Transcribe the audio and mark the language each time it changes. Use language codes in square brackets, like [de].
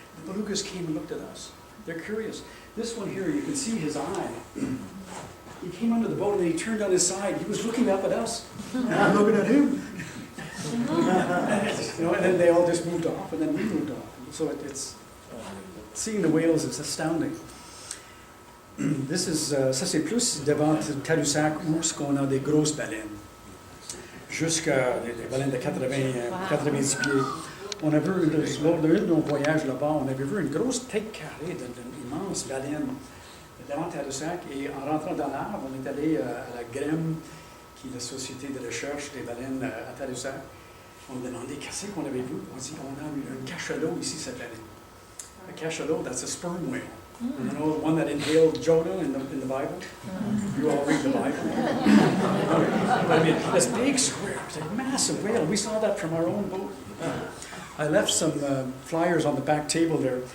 [en] The belugas came and looked at us. They're curious. This one here, you can see his eye. He came under the boat and he turned on his side. He was looking up at us, and I'm looking at him. And then they all just moved off, and then we moved off. So it's seeing the whales is astounding. [fr] Ça c'est plus devant Tadoussac où on a des grosses baleines. Jusqu'à des baleines de 90 pieds. On a vu, lors d'un de nos voyages là-bas, on avait vu une grosse tête carrée d'une immense baleine devant Tadoussac. Et en rentrant dans l'arbre, on est allé à la GREM, qui est la société de recherche des baleines à Tadoussac. On a demandé qu'est-ce qu'on avait vu. On dit on a un cachalot ici cette année. [en] A cachalot, that's a sperm whale. You know, the one that inhaled Jonah in the Bible? You all read the Bible? But I mean, this big square, it's a massive whale. We saw that from our own boat. I left some flyers on the back table there.